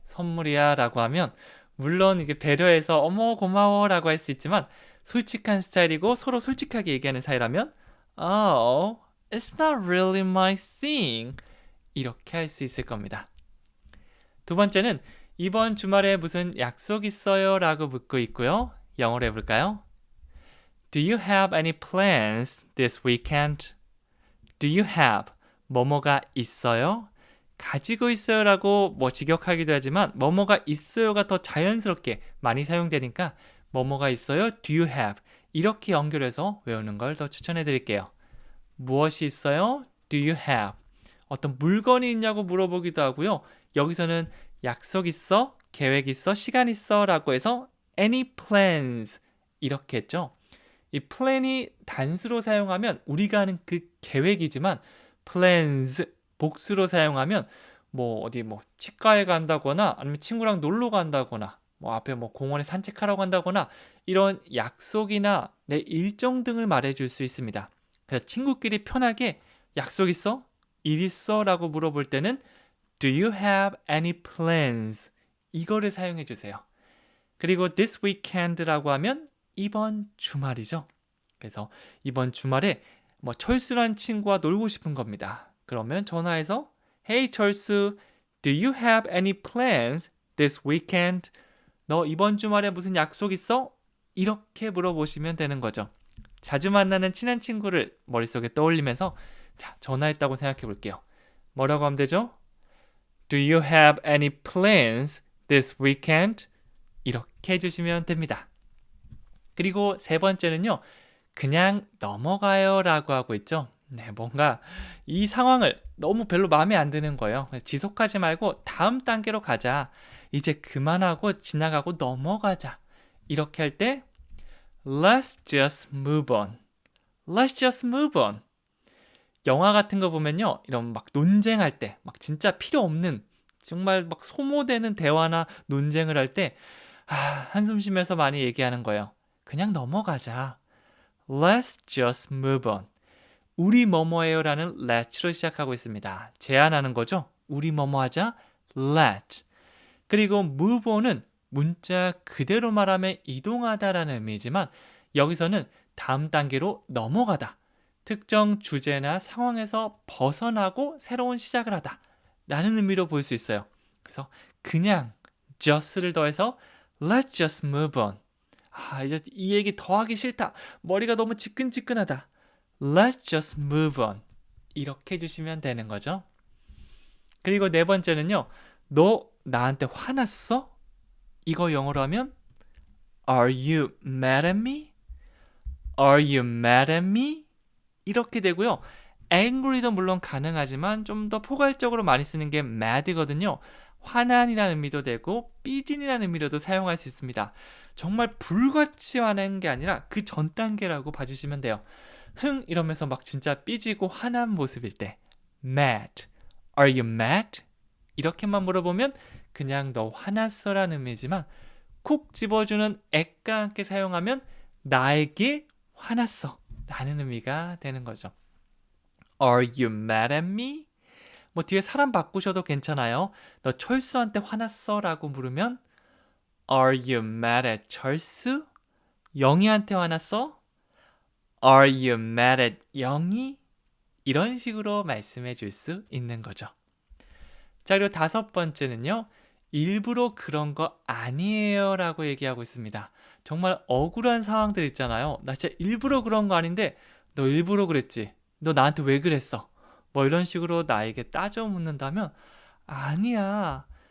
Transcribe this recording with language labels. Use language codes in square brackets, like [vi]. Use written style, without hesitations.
[ko] 선물이야 라고 하면 물론 이게 배려해서 어머 고마워 라고 할 수 있지만 솔직한 스타일이고 서로 솔직하게 얘기하는 사이라면 [en] Oh, it's not really my thing. [ko] 이렇게 할 수 있을 겁니다. 두 번째는 이번 주말에 무슨 약속 있어요? 라고 묻고 있고요. 영어로 해볼까요? [en] Do you have any plans this weekend? Do you have [ko] 뭐뭐가 있어요? 가지고 있어요 라고 뭐 직역하기도 하지만 뭐뭐가 있어요가 더 자연스럽게 많이 사용되니까 뭐뭐가 있어요? [en] Do you have? [ko] 이렇게 연결해서 외우는 걸 더 추천해 드릴게요. 무엇이 있어요? [en] Do you have? [ko] 어떤 물건이 있냐고 물어보기도 하고요. 여기서는 약속 있어? 계획 있어? 시간 있어? 라고 해서 [en] any plans [ko] 이렇게 했죠. 이 plan이 단수로 사용하면 우리가 아는 그 계획이지만 plans 복수로 사용하면 뭐 어디 뭐 치과에 간다거나 아니면 친구랑 놀러 간다거나 뭐 앞에 뭐 공원에 산책하러 간다거나 이런 약속이나 내 일정 등을 말해줄 수 있습니다. 그래서 친구끼리 편하게 약속 있어? 일 있어? 라고 물어볼 때는 [en] Do you have any plans? [ko] 이거를 사용해 주세요. 그리고 [en] this weekend [ko] 라고 하면 이번 주말이죠. 그래서 이번 주말에 뭐 철수란 친구와 놀고 싶은 겁니다. 그러면 전화해서 [en] Hey 철수, do you have any plans this weekend? [ko] 너 이번 주말에 무슨 약속 있어? 이렇게 물어보시면 되는 거죠. 자주 만나는 친한 친구를 머릿속에 떠올리면서 자, 전화했다고 생각해 볼게요. 뭐라고 하면 되죠? [en] Do you have any plans this weekend? [ko] 이렇게 해주시면 됩니다. 그리고 세 번째는요. 그냥 넘어가요 라고 하고 있죠. 네, 뭔가 이 상황을 너무 별로 마음에 안 드는 거예요. 지속하지 말고 다음 단계로 가자. 이제 그만하고 지나가고 넘어가자. 이렇게 할 때 [en] Let's just move on. Let's just move on. [ko] 영화 같은 거 보면요. 이런 막 논쟁할 때, 막 진짜 필요 없는, 정말 막 소모되는 대화나 논쟁을 할 때, 한숨 쉬면서 많이 얘기하는 거예요. 그냥 넘어가자. [en] Let's just move on. [ko] 우리 뭐뭐해요 라는 let'로 시작하고 있습니다. 제안하는 거죠. 우리 뭐뭐 하자. let. 그리고 move on은 문자 그대로 말하면 이동하다라는 의미지만 여기서는 다음 단계로 넘어가다. 특정 주제나 상황에서 벗어나고 새로운 시작을 하다 라는 의미로 볼 수 있어요. 그래서 그냥 just를 더해서 [en] let's just move on. [ko] 이제 이 얘기 더 하기 싫다. 머리가 너무 지끈지끈하다. [en] Let's just move on. [ko] 이렇게 해주시면 되는 거죠. 그리고 네 번째는요. 너 나한테 화났어? 이거 영어로 하면 [en] Are you mad at me? Are you mad at me? [ko] 이렇게 되고요. angry도 물론 가능하지만 좀 더 포괄적으로 많이 쓰는 게 mad거든요. 화난이라는 의미도 되고 삐진이라는 의미로도 사용할 수 있습니다. 정말 불같이 화난 게 아니라 그 전 단계라고 봐주시면 돼요. 이러면서 막 진짜 삐지고 화난 모습일 때 mad. [en] Are you mad? [ko] 이렇게만 물어보면 그냥 너 화났어 라는 의미지만 콕 집어주는 at과 함께 사용하면 나에게 화났어 라는 의미가 되는 거죠. [en] Are you mad at me? [ko] 뭐 뒤에 사람 바꾸셔도 괜찮아요. 너 철수한테 화났어? 라고 물으면 [en] Are you mad at 철수? [ko] 영희한테 화났어? [en] Are you mad at 영희? [ko] 이런 식으로 말씀해 줄 수 있는 거죠. 자, 그리고 다섯 번째는요. 일부러 그런 거 아니에요 라고 얘기하고 있습니다. 정말 억울한 상황들 있잖아요. 나 진짜 일부러 그런 거 아닌데 너 일부러 그랬지. 너 나한테 왜 그랬어? 뭐 이런 식으로 나에게 따져 묻는다면 아니야.